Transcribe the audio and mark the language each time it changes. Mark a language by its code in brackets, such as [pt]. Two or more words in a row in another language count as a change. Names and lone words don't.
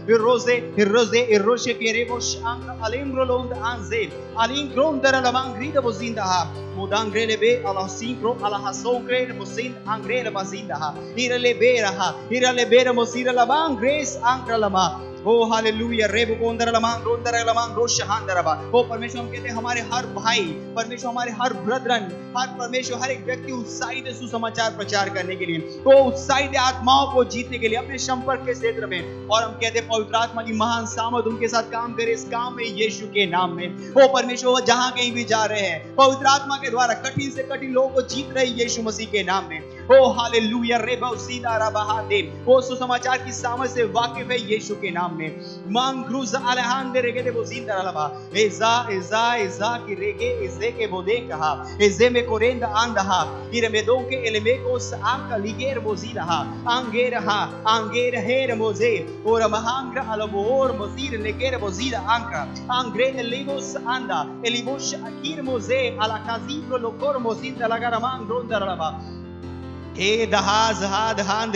[hi] rose keremos ang alimro londa anze alinkron dara la mangrida bozinda ha mudangrele be ala sinkro ala hasongre bozin angrela bazinda ha irale bera mosira la mangres angralama। ओ हालेलुया। रेबो कोंदर लमांग रोंदर लमांग रोशहांदरबा। ओ परमेश्वर हम कहते हैं हमारे हर भाई, परमेश्वर हमारे हर ब्रदरन, हर परमेश्वर हर एक व्यक्ति उत्साहित है सुसमाचार प्रचार करने के लिए, तो उत्साहित है आत्माओं को जीतने के लिए अपने संपर्क के क्षेत्र में। और हम कहते हैं पवित्र आत्मा की महान सामर्थ उनके साथ काम करे इस काम में यीशु के नाम में। ओ परमेश्वर वो जहां कहीं भी जा रहे हैं पवित्र आत्मा के द्वारा कठिन से कठिन लोगों को जीत रहे यीशु मसीह के नाम में। ओ हालेलुया। रेबो सीधा रबाहादे वो सुसमाचार की सामर्थ से वाकिफ है यीशु के नाम में। मांग्रुज अलहांदे रेगे दे बोजिंदा लबा एजा की रेगे एजे के बोदे कहा एजे में कोरेंदा आंदहा इरे में दोंके एलेमेकोस आंका लिगेर बोजिदा आंगेर हेर मोजे और महांग्र अलबोर मोजीर लेकेर बोजिदा आंका आंग्रे एलिबोस आंदा एलिबोश अकीर मोजे अलकाजीब्रो लोकोर मोजिंदा लगा मांग्रोंदा लबा ए दहाज हाद हांद